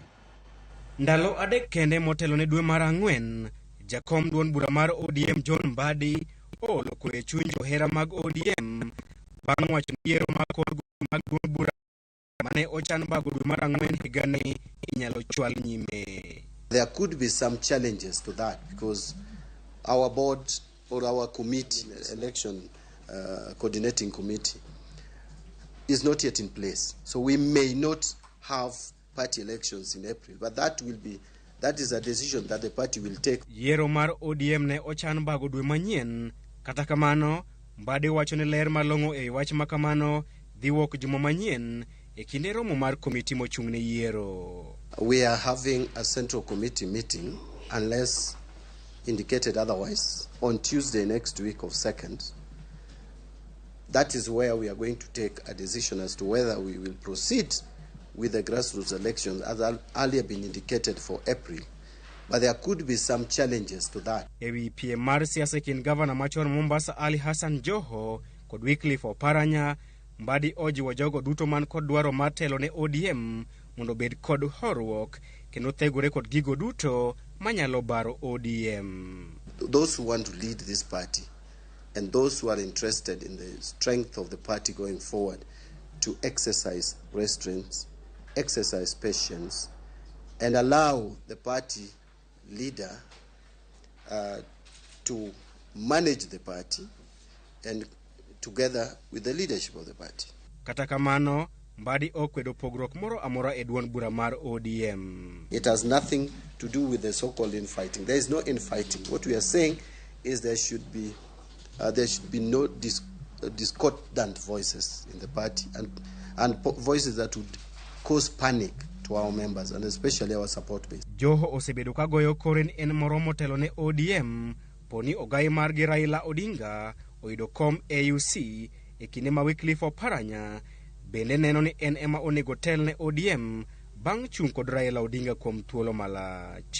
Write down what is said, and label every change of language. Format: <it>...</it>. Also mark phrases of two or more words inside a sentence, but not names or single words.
<luo>Ndalo adek kende motelo ne dwe mar ang'wen, jakom duond bura mar ODM Mbadi oolo kwe chuny johera mag ODM bang' wacho ni yiero mag kor mag duond bura mane ochan bago dwe mar ang'wen higani inyalo chwal nyime.</luo> <en>There could be some challenges to that because our board or our committee, election coordinating committee, is not yet in place. So we may not have party elections in April, but that is a decision that the party will take.</en> <luo>Yiero mar ODM ne ochan bago dwe manyien, kata kamano Mbadi wacho ni ler malong'o e wach makamano dhi wuok juma manyien e kinde romo mar komiti mochung' ne yiero.</luo> <en>We are having a central committee meeting, unless indicated otherwise, on Tuesday next week of 2nd. That is where we are going to take a decision as to whether we will proceed with the grassroots elections as earlier been indicated for April. But there could be some challenges to that.</en> <luo>Ewi PM mar siasa kin Governor machon Mombasa Ali Hassan Joho kod Wycliffe Oparanya, Mbadi ojiwo jogo duto man kod dwaro mar telo ne ODM mondo bed kod horuok kendo thegore kod gigo duto manyalo baro ODM.</luo> <en>Those who want to lead this party and those who are interested in the strength of the party going forward to exercise restraints, exercise patience, and allow the party leader to manage the party and together with the leadership of the party.</en> <luo>Kata kamano, Mbadi okwedo pogruok moro amora e duond bura mar ODM.</luo> <en>It has nothing to do with the so-called infighting. There is no infighting. What we are saying is there should be no discordant voices in the party and voices that would cause panic to our members and especially our support base.</en> <luo>Joho osebedo ka goyo koren en moro motelo ne ODM poni ogai margi Raila Odinga oyudo kom AUC e kinde ma Wycliffe Oparanya bende neno ni en ema onego tel ne ODM bang' chung' kod Raila Odinga kuom thuolo malach.</luo>